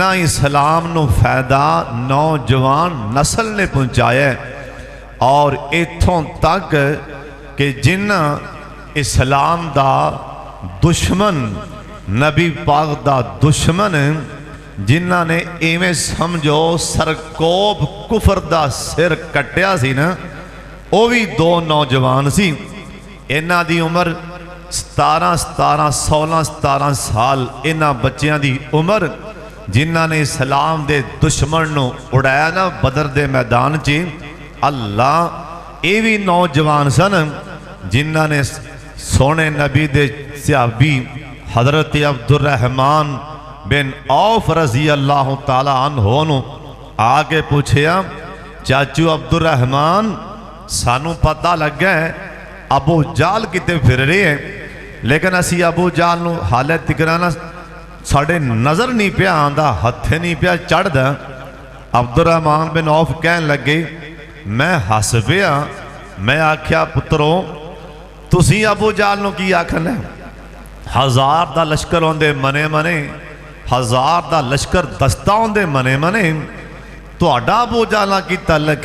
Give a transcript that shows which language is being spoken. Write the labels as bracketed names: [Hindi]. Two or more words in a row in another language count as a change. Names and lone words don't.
[Punjabi] اسلام نو فائدہ نوجوان نسل نے پہنچایا ہے اور ایتھوں تک کہ جنہ اسلام دا دشمن نبی پاک دا دشمن جنہ نے ایویں سمجھو سرکوب کفر دا سر کٹیا سی نا وہ بھی دو نوجوان سی انہاں دی عمر 17 سال انہاں بچیاں دی عمر جنہاں نے اسلام دے دشمن نوں اڈایا نا بدر دے میدان چ، اللہ ایہہ بھی نوجوان سن جنہاں نے سوہنے نبی دے صحابی حضرت عبدالرحمن بن عوف [Arabic] رضي الله تعالى عنه [Punjabi] نوں آکے پچھیا، چاچو عبدالرحمن سانوں پتہ لگیا ہے ابو جہل کتے پھر رہے ہیں، لیکن اسی ابو جہل نوں ہالے تکرا نا ساڈے نظر نہیں پیا آندا، ہتھے نہیں پیا چڑھدا. عبدالرحمن بن عوف کہن لگے، میں ہس پیا، میں آکھیا پترو تسی ابو جہل نوں کی آکھنا، 1000 دا لشکر آؤندے منے منے، 1000 دا لشکر دستہ آؤندے منے منے، تہاڈا ابو جہل نال کی تعلق?